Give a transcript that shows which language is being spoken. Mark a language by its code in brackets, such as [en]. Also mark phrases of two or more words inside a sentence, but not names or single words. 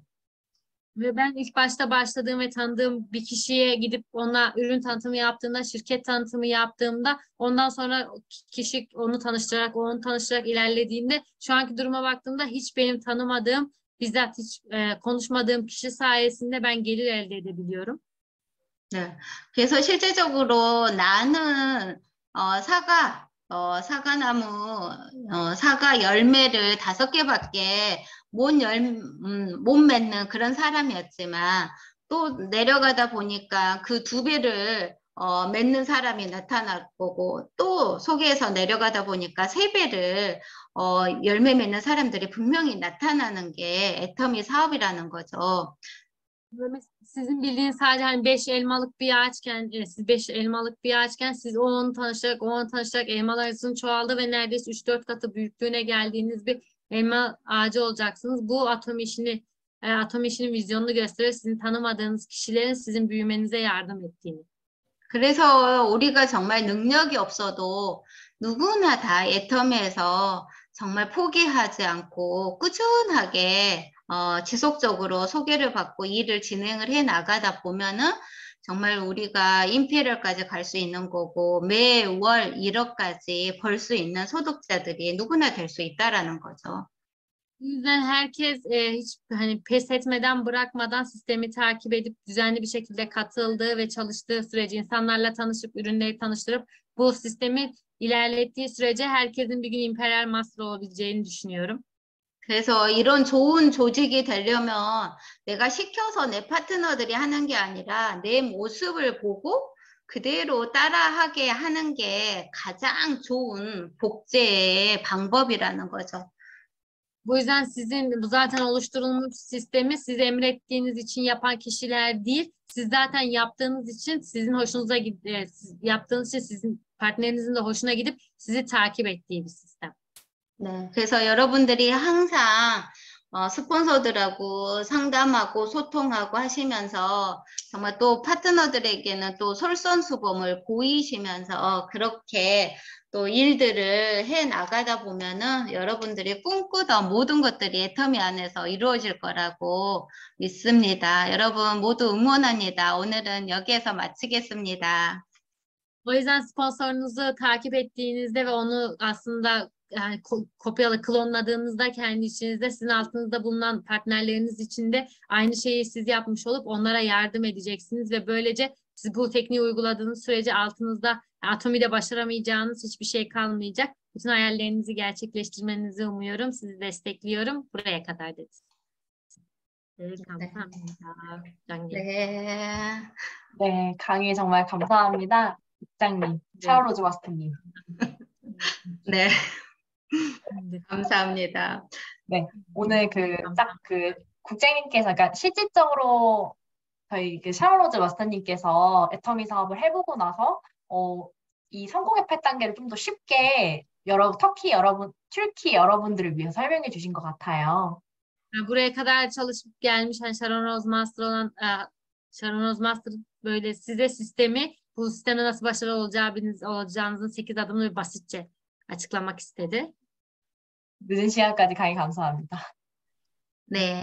[tr] Ve ben ilk başta başladığım ve tanıdığım bir kişiye gidip ona ürün tanıtımı yaptığımda, şirket tanıtımı yaptığımda ondan sonra kişi onu tanıştırarak ilerlediğinde şu anki duruma baktığımda hiç benim tanımadığım, bizzat hiç konuşmadığım kişi sayesinde ben gelir elde edebiliyorum. [ko] 네. 그래서 실제적으로 나는 사과나무 사과 열매를 5개밖에 못 맺는 그런 사람이었지만 또 내려가다 보니까 그 2배를 맺는 사람이 나타날 거고 또 소개해서 내려가다 보니까 3배를 열매 맺는 사람들이 분명히 나타나는 게 애터미 사업이라는 거죠. [tr] Sizin bildiğiniz sadece hani 5 elmalık bir ağaçken, siz 5 elmalık bir ağaçken siz o onu tanışarak elmalarınızın çoğaldı ve neredeyse 3-4 katı büyüklüğüne geldiğiniz bir elma ağacı olacaksınız. Bu atom işinin vizyonunu gösteriyor. Sizin tanımadığınız kişilerin sizin büyümenize yardım ettiğini. [ko] 그래서 우리가 정말 능력이 없어도 누구나 다 애터미에서 정말 포기하지 않고 꾸준하게 지속적으로 소개를 받고 일을 진행을 해 나가다 보면은 정말 우리가 임페리얼까지 갈 수 있는 거고 매월 1억까지 벌 수 있는 소득자들이 누구나 될 수 있다라는 거죠. [tr] O yüzden herkes hiç hani pes etmeden, bırakmadan sistemi takip edip düzenli bir şekilde katıldığı ve çalıştığı sürece insanlarla tanışıp ürünleri tanıştırıp bu sistemi ilerlettiği sürece herkesin bir gün [en] imperial master [tr] olabileceğini düşünüyorum. [ko] 그래서 이런 좋은 조직이 되려면 내가 시켜서 내 파트너들이 하는 게 아니라 내 모습을 보고 그대로 따라하게 하는 게 가장 좋은 복제의 방법이라는 거죠. [tr] Bu yüzden sizin bu zaten oluşturulmuş sistemi siz emrettiğiniz için yapan kişiler değil, siz zaten yaptığınız için sizin hoşunuza yaptığınız için sizin partnerinizin de hoşuna gidip sizi takip ettiği bir sistem. [ko] 네, 그래서 여러분들이 항상 스폰서들하고 상담하고 소통하고 하시면서 정말 또 파트너들에게는 또 솔선수범을 보이시면서 그렇게 또 일들을 해 나가다 보면은 여러분들이 꿈꾸던 모든 것들이 애터미 안에서 이루어질 거라고 믿습니다. 여러분 모두 응원합니다. 오늘은 여기에서 마치겠습니다. [tr] O yüzden sponsorunuzu takip ettiğinizde ve onu aslında yani kopyala klonladığınızda kendi içinizde sizin altınızda bulunan partnerleriniz için de aynı şeyi siz yapmış olup onlara yardım edeceksiniz ve böylece siz bu tekniği uyguladığınız sürece altınızda Atomi'de başaramayacağınız hiçbir şey kalmayacak. Bütün hayallerinizi gerçekleştirmenizi umuyorum. Sizi destekliyorum. Buraya kadar dedi. Evet, [ko] 감사합니다. 부장님. 네. 네, 강의 정말 감사합니다. 국장님, 샤오로즈 마스터님. 네. 네. 감사합니다. 네, 오늘 국장님께서, 그러니까 실질적으로 저희 샤오로즈 마스터님께서 애터미 사업을 해보고 나서 이 성공의 8단계를 좀 더 쉽게 튀르키 여러분들을 위해서 설명해 주신 것 같아요. [tr] Buraya kadar çalışıp gelmiş Sharon Rose Master olan Sharon Rose Master böyle size sistemi, bu sistemde nasıl başarılı olacağınızın 8 adımını basitçe açıklamak istedi. [ko] 늦은 시간까지 강의 감사합니다. 네,